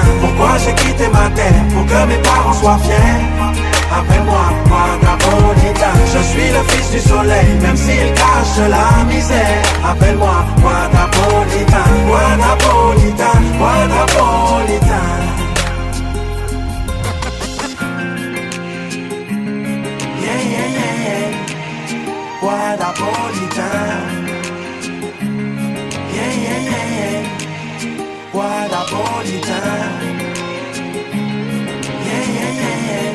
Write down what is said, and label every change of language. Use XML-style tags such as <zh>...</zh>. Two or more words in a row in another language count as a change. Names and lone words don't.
<fr>Pourquoi j'ai quitté ma terre? Pour que mes parents soient fiers. Appelle-moi Guadapolitain. Je suis le fils du soleil, même s'il cache la misère. Appelle-moi Guadapolitain. Guadapolitain, Guadapolitain.</fr> <en>Yeah, yeah, yeah, yeah. Guadapolitain. Yeah, yeah, yeah, yeah. Guadapolitain. Yeah, yeah, yeah, yeah.</en>